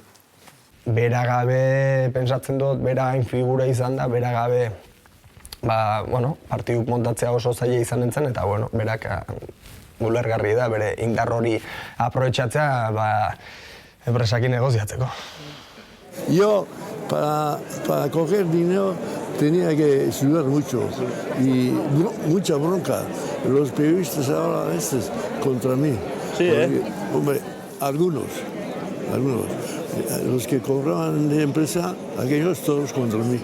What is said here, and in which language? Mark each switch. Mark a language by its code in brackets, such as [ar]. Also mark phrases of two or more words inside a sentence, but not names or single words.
[eu] Bera gabe, pentsatzen dut, bera hain figura izan da, bera gabe, partiduk montatzea oso zaila izan entzen, eta, berak ulergarri da, bere indar hori aprobetxatzea, enpresakin negoziatzeko. [es] Yo, para coger dinero, tenía que sudar mucho y mucha bronca. Los periodistas ahora contra mí. Sí, Porque, hombre, algunos. Los que cobraban de empresa, aquellos todos contra mí.